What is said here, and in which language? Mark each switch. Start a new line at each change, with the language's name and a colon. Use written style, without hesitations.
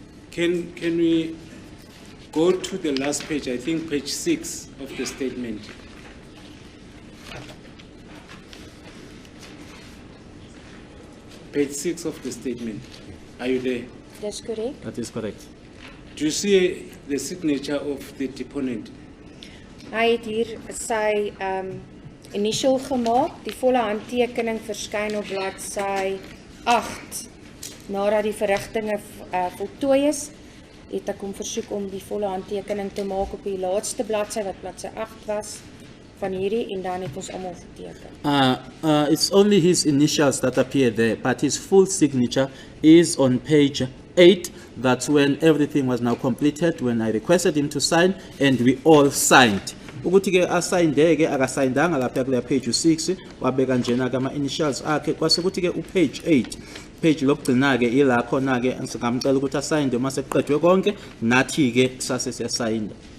English: Can we go to the last page, I think page 6 of the statement? Page 6 of the statement. Are you there?
Afrikaans: Dis korrek.
English: That is correct. Do you see the signature of the deponent?
Afrikaans: Hy het hier sy initial gemaak. Die volle handtekening verskyn op bladsy 8. Nadat die verrigtinge voltooi is, het ek hom versoek om die volle handtekening te maak op die laaste bladsy wat bladsy 8 was van hierdie en dan het ons almal geteken.
English: It's only his initials that appear there, but his full signature is on page 8. That's when everything was now completed, when I requested him to sign, and we all signed.
Zulu: Ukuthi ke asayindeke akasayindanga lapha kule page 6 wabeka njena ke ama initials akhe kwase ukuthi ke upage 8 page lokugcina ke ila khona ke singamcela ukuthi asayinde uma seqedwe konke nathi ke sase siyasayinda.